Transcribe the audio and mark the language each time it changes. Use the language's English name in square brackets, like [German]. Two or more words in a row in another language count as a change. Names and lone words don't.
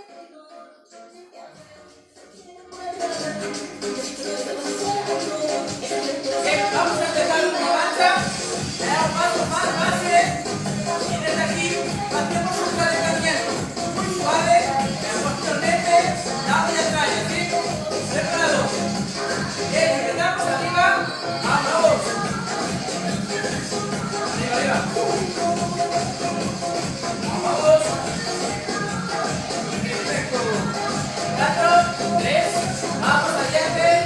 [Galician] Vamos a empezar unha marcha, é o paso máis base, e desde aquí facemos un calentamiento moi suave, e posteriormente damos a tralla, ¿sí? Preparados. Empezamos arriba, vamos. Arriba. Vamos. Perfecto. 4, 3, vamos adiante.